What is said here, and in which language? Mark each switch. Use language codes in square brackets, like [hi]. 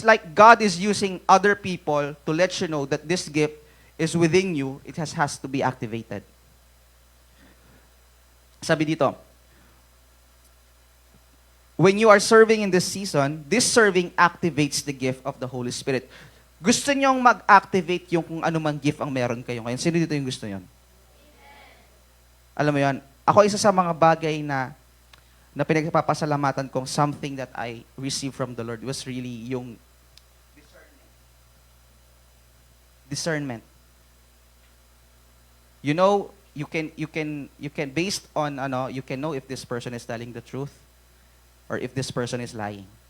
[en] God is using other people to let you know that this gift is within you. It has to be activated. Sabi dito, when you are serving in this season, this serving activates the gift of the Holy Spirit. [tl] Gusto nyong mag-activate yung kung ano man gift ang meron kayo ngayon. Sino dito yung gusto nyon? Alam mo yan, ako isa sa mga bagay na pinagpapasalamatan kong [en] something that I received from the Lord was really [tl] yung discernment. [en] You know, you can based on you can know if this person is telling the truth or if this person is lying.